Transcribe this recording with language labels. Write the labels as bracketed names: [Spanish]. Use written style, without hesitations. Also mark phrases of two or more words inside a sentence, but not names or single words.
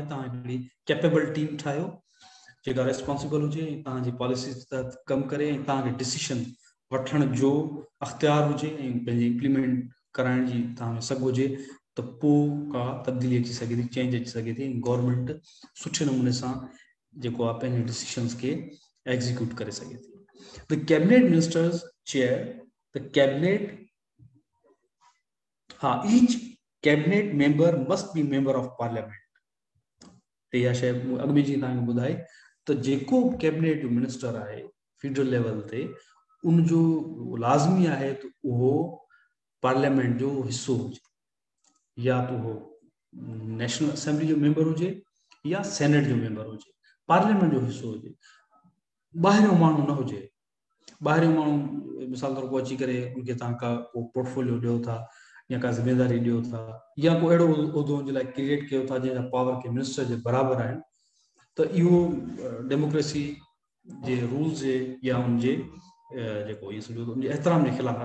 [Sindhi] तव्हां हिकिड़ी [English] capable team [Sindhi] ठाहियो जेका रिस्पॉन्सिबल हुजे, तव्हांजी पॉलिसीज़ तहत कमु करे, ऐं तव्हांखे डिसीशन वठण जो अख़्तियार हुजे ऐं पंहिंजे इम्प्लीमेंट कराइण जी तव्हां में सघ हुजे, त पोइ का तब्दीली अची सघे थी, चेंज अची सघे थी। गवर्नमेंट सुठे नमूने सां जेको आहे पंहिंजे डिसीशन्स खे एग्जीक्यूट करे सघे थी। [English] The cabinet ministers chair the cabinet, हाँ, each cabinet member must be member of parliament। [Sindhi] ते इहा शइ अॻु में जीअं तव्हांखे ॿुधाई, त जेको कैबिनेट जो मिनिस्टर आहे [English] federal level [Sindhi] ते, उनजो लाज़मी आहे त उहो पार्लियामेंट जो हिस्सो हुजे, या तो वो [English] national assembly [Sindhi] जो मेंबर हुजे या सेनेट जो मेंबर हुजे, पार्लियामेंट जो हिस्सो हुजे, ॿाहिरियों माण्हू न हुजे। ॿाहिरियों माण्हू मिसाल तौर पर अची करे उनखे तव्हां का पोर्टफोलियो ॾियो था या का ज़िम्मेदारी ॾियो था या को अहिड़ो उहिदो जे लाइ क्रिएट कयो था जंहिंजा पावर के मिनिस्टर जे बराबरि आहिनि, त इहो डेमोक्रेसी जे रूल्स जे या उनजे जेको इहो सम्झो उनजे एहतराम जे ख़िलाफ़ आहे।